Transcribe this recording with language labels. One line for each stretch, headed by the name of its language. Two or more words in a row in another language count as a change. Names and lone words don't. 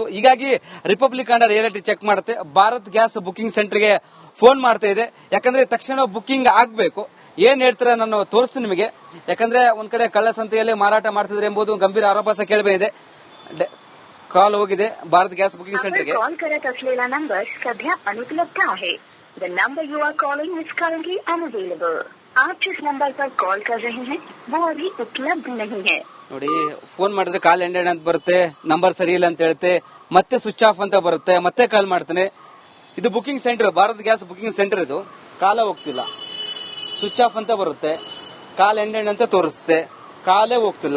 Kannada: ಹೀಗಾಗಿ ರಿಪಬ್ಲಿಕ್ ಕನ್ನಡ
English: reality check
Kannada: ಮಾಡುತ್ತೆ, ಭಾರತ್ ಗ್ಯಾಸ್ ಬುಕಿಂಗ್ ಸೆಂಟರ್ಗೆ ಫೋನ್ ಮಾಡ್ತಾ ಇದೆ. ಯಾಕಂದ್ರೆ ತಕ್ಷಣ ಬುಕಿಂಗ್ ಆಗ್ಬೇಕು. ಏನ್ ಹೇಳ್ತಾರೆ ನಾನು ತೋರಿಸ್ತೀನಿ ನಿಮಗೆ. ಯಾಕಂದ್ರೆ ಒಂದ್ ಕಡೆ ಕಳ್ಳ ಸಂತೆಯಲ್ಲಿ ಮಾರಾಟ ಮಾಡ್ತಿದ್ರೆ ಎಂಬುದು ಗಂಭೀರ ಆರೋಪ ಸಹ ಕೇಳಬೇಕಿದೆ. ಕಾಲ್ ಹೋಗಿದೆ ಭಾರತ್ ಗ್ಯಾಸ್ ಬುಕಿಂಗ್ ಸೆಂಟರ್ಗೆ.
Marathi: कॉल करत असलेला नंबर सध्या अनुपलब्ध आहे.
English: The number you are calling is currently unavailable.
Hindi: आप जिस नंबर पर कॉल कर रहे हैं वो अभी उपलब्ध नहीं है.
Kannada: ನೋಡಿ, ಫೋನ್ ಮಾಡಿದ್ರೆ
English: call ended
Kannada: ಅಂತ ಬರುತ್ತೆ, ನಂಬರ್ ಸರಿ ಇಲ್ಲ ಅಂತ ಹೇಳುತ್ತೆ, ಮತ್ತೆ
English: switch off
Kannada: ಅಂತ ಬರುತ್ತೆ, ಮತ್ತೆ ಕಾಲ್ ಮಾಡ್ತಾನೆ. ಇದು
English: booking centre,
Kannada: ಭಾರತ್ ಗ್ಯಾಸ್ ಬುಕಿಂಗ್ ಸೆಂಟರ್. ಇದು ಕಾಲ ಹೋಗ್ತಿಲ್ಲ,
English: switch off
Kannada: ಅಂತ ಬರುತ್ತೆ,
English: call ended
Kannada: ಅಂತ ತೋರಿಸುತ್ತೆ, ಕಾಲೇ ಹೋಗ್ತಿಲ್ಲ.